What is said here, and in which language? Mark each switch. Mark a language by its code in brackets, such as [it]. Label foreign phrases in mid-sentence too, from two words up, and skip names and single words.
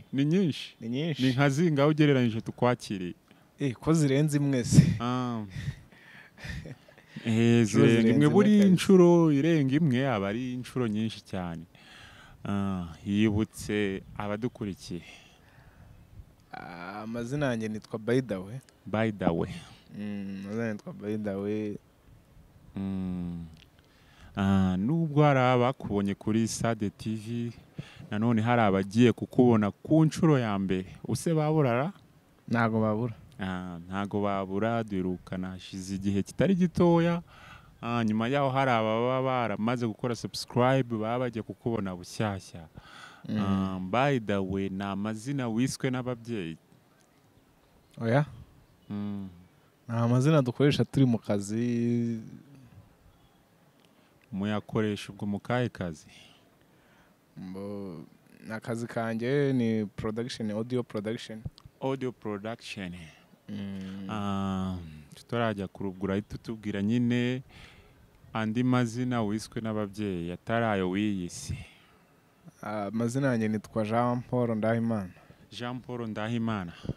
[rw] ni nka zingaho ugereranyije tukwakiriye ko zirenze imwe se zirenga imwe buri inshuro irenga imwe aba ari inshuro nyinshi cyane yibutse abadukurikiye amazina yanjye nitwa By the way amazina nitwa By the way nubwo hari abakubonye kuri Sade TV nanone hari abagiye kukubona ku nshuro ya mbere use baburara ntago babura duherukana hashize igihe kitari gitoya nyuma yaho hari ababa baramaze gukora subscribe baba bagiye kukubona bushyashya By the way ni amazina wiswe n'ababyeyi oya ni amazina dukoresha turi mu kazi muyakoresha ubwo mu kahe kazi akazi kanjye ni [en] production audio production [rw] tutarajya kurugura ahita utubwira nyine andi mazina wiswe n'ababyeyi atari ayo wiyise amazina yanjye nitwa Jean Paul Ndahimana